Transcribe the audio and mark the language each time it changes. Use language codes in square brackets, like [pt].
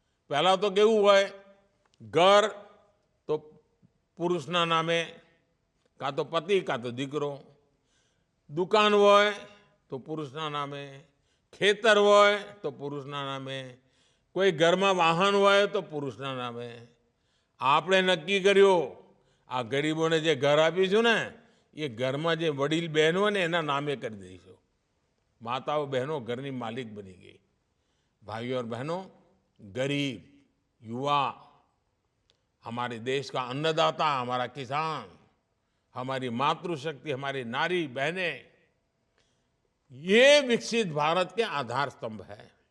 [gu] पहला तो केवू हुआ है, घर तो पुरुषना नामे, का तो पति का तो दीकरो, दुकान હોય तो पुरुषना नामे, ખેતર હોય તો પુરુષના નામે, કોઈ ઘરમાં વાહન હોય તો પુરુષના નામે। આપણે નક્કી કર્યું આ ગરીબોને જે ઘર આપીશું ને, એ ઘરમાં જે વડીલ બહેનો હોય ને એના નામે કરી દઈશું। માતાઓ બહેનો ઘરની માલિક બની ગઈ। [hi] भाइयों और बहनों, गरीब, युवा, हमारे देश का अन्नदाता, हमारा किसान, हमारी मातृशक्ति, हमारी नारी बहनें, ये विकसित भारत के आधार स्तंभ है।